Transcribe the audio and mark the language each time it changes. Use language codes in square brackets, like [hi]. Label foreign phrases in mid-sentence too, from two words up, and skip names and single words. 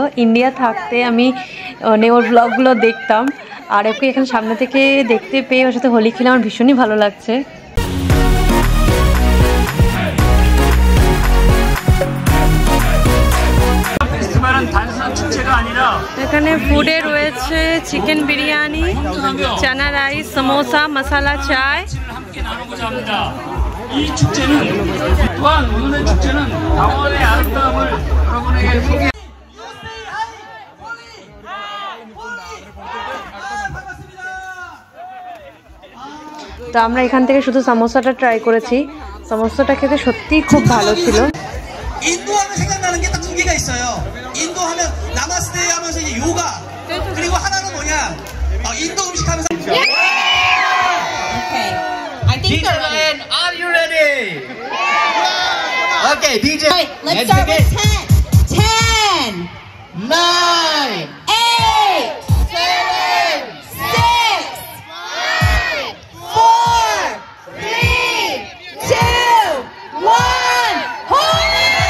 [bn] ইন্ডিয়া থাকতে আমি ওর ব্লগগুলো দেখতাম, আর ওকে এখানে সামনে থেকে দেখতে পেয়ে ওর সাথে হোলি খেলে আমার ভীষণই ভালো লাগছে। এখানে ফুডে রয়েছে চিকেন বিরিয়ানি, চানা রাইস, সমোসা, মশালা চায়। [ko] 이 축제는 또한 오늘의 축제는 강원의 아름다움을 여러분에게 소개. [bn] তো আমরা এখান থেকে শুধু সামোসাটা ট্রাই করেছি, সামোসাটা খেতে সত্যিই খুব ভালো ছিল। [ko] 인도 하면 생각나는 게 딱 두 개가 있어요. 인도 하면 나마스테 하면서 이제 요가, 그리고 하나는 뭐냐? 인도 음식 하면서. [en] Okay. I think they're ready. Are you ready? Okay, DJ. Right, let's start with 10. 10, 9, 8, 7, 6, 5, 4, 3, 2, 1. Holy!